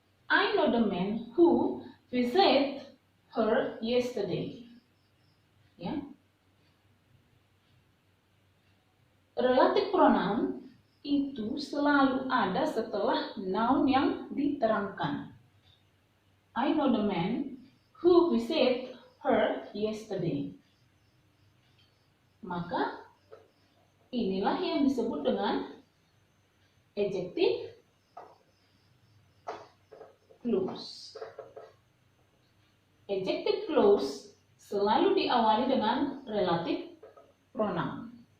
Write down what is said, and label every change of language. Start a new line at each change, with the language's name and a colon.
English: I know the man who visited her yesterday. Ya.
Indonesian: Relative pronoun itu selalu ada setelah noun yang diterangkan.
English: I know the man who visited her yesterday.
Indonesian: Maka inilah yang disebut dengan adjective clause. Adjective clause selalu diawali dengan relative pronoun.